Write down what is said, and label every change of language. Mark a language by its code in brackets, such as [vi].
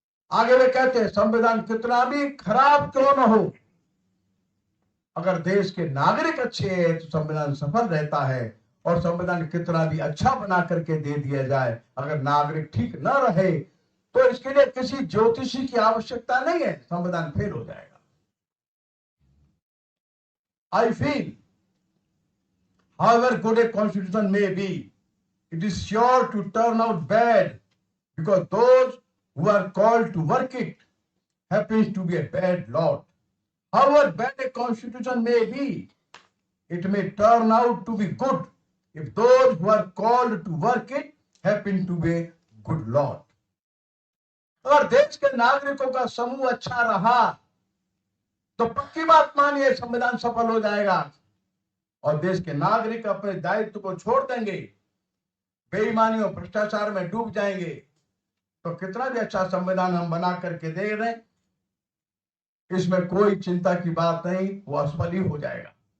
[hi] आगे वे कहते हैं संविधान कितना भी खराब क्यों न हो, अगर देश के नागरिक अच्छे हैं तो संविधान सफल रहता है। और संविधान कितना भी अच्छा बना करके दे दिया जाए, अगर नागरिक ठीक न रहे तो इसके लिए किसी ज्योतिषी की आवश्यकता नहीं है, संविधान फेल हो जाएगा। [en] I feel, however good a constitution may be, it is sure to turn out bad because those who are called to work it happens to be a bad lot. However bad a constitution may be, it may turn out to be good if those who are called to work it happen to be a good lot. [hi] अगर देश के नागरिकों का समूह अच्छा रहा तो पक्की बात मानिए संविधान सफल हो जाएगा। और देश के नागरिक अपने दायित्व को छोड़ देंगे, बेईमानी और भ्रष्टाचार में डूब जाएंगे, तो कितना भी अच्छा संविधान हम बना करके दे रहे, इसमें कोई चिंता की बात नहीं, वो असफल ही हो जाएगा।